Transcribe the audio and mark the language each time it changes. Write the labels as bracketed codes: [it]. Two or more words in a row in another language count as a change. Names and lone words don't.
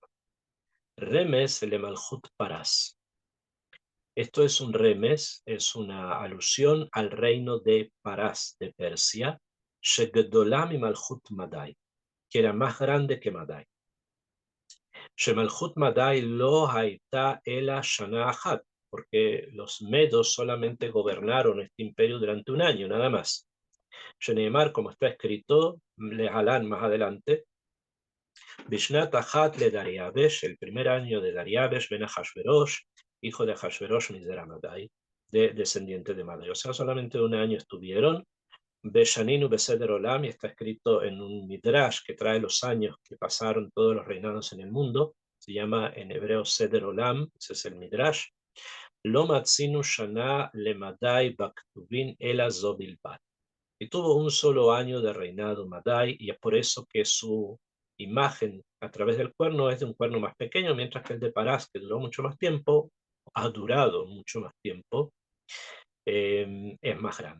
[he] רמז למלכות פרס. [es] Esto es un remes, es una alusión al reino de Parás, de Persia, Shegedolam y [he] מלכות מדי, [es] que era más grande que Madai. [he] שמלכות מדי לא היתה אלא שנה אחת, [es] porque los medos solamente gobernaron este imperio durante un año, nada más. Sheneemar, como está escrito, Lehalán más adelante, [he] בשנת אחת [es] le Dariabesh, el primer año de Dariabesh, ben Ahashverosh, hijo de Ahashverosh, [he] מזרע מדי, [es] descendiente de Madai. O sea, solamente un año estuvieron. [he] בשנינו בסדר עולם, [es] y está escrito en un midrash que trae los años que pasaron todos los reinados en el mundo. Se llama en hebreo Seder Olam, ese es el midrash. [he] לא מצינו שנה למדי בכתובים אלא זו בלבד. [es] Y tuvo un solo año de reinado Madai, y es por eso que su imagen a través del cuerno es de un cuerno más pequeño, mientras que el de Parás, que duró mucho más tiempo, ha durado mucho más tiempo, es más grande.